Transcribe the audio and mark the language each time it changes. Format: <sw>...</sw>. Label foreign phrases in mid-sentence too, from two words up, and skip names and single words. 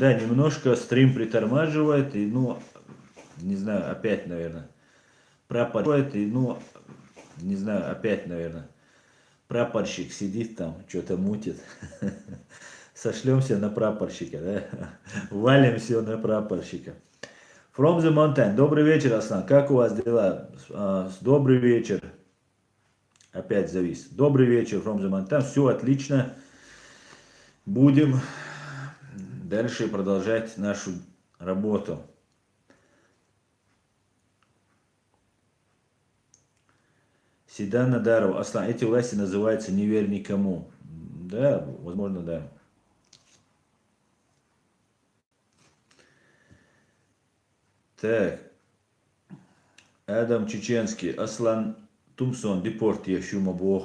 <ru>Да, немножко стрим притормаживает, и, ну, не знаю, опять, наверное, прапорщик, и, ну, не знаю, опять, наверное, прапорщик сидит там, что-то мутит. Сошлемся на прапорщика, да? Валим все на прапорщика. From the Mountain. Добрый вечер, Аслан. Как у вас дела? Добрый вечер. Опять завис. Добрый вечер, From the Mountain. Все отлично. Будем дальше продолжать нашу работу. Седан Надаров. Аслан, эти власти называются «Не верь никому». Да, возможно, да. Так. Адам Чеченский. Аслан Тумсон, депорт Ящума Бог.</ru>